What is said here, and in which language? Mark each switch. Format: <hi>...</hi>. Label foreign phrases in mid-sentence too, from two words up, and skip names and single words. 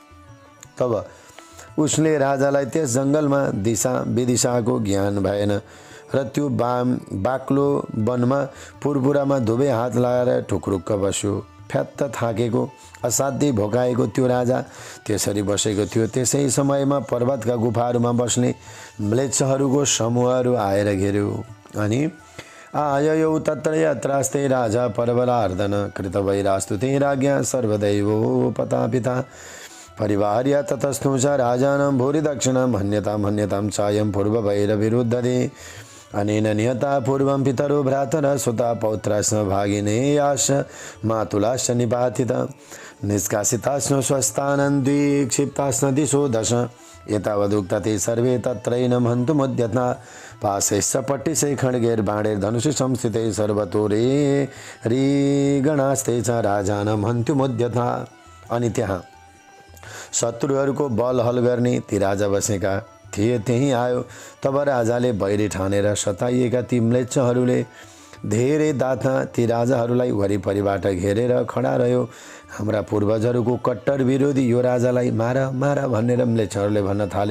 <ne>तब उसले राजालाई त्यस जङ्गलमा दिशा विदिशाको ज्ञान भएन र त्यो बाक्लो वनमा पुरपुरामा दुवै हात लगाएर ठुक्रुक्क बस्यो। फ्यात्त थाकेको, असाध्यै भोकाएको त्यो राजा त्यसरी बसेको थियो। त्यसै समयमा पर्वतका गुफाहरूमा बस्ने म्लेच्छहरूको समूहहरू आएर घेर्यो।</ne> <sa>अनि आययौ तत्र यत्रास्ते राजा परबलार्दन कृतवैरास्तु ते राज्ञा सर्वदैवोपतापिता परिवार्य ततस्थो च राजानं भूरि दक्षिणां हन्यतां चायं पूर्ववैरविरुद्धते अनेन निहता पूर्वं पितरो भ्रातरः सुता पौत्राश्च भागिनेयाश्च मातुलाश्च निपातिता निष्कासिताश्च स्वस्थानं द्विक्षिप्ताश्च दिशो दश एतावदुक्तते सर्वे तत्रैनं हन्तुमुद्यता पाशैश्च पट्टिशै खड्गैर्बाणैर्धनुषि संस्थितैः सर्वतोरे रिगणास्ते च राजानं हन्तुमुद्यता।</sa> <ne>अनि त्यहाँ शत्रुहरूको बल हल गर्ने ती राजा बसेका थिए। त्यहीँ आयो। तब राजाले बैरी ठानेर सताइएका ती म्लेच्छहरूले धेरै दाथा ती राजाहरूलाई वरिपरिबाट घेरेर खडा रह्यो। हाम्रा पूर्वजहरूको कट्टर विरोधी यो राजालाई मार मार भनेर म्लेच्छहरूले भन्न थाले।</ne>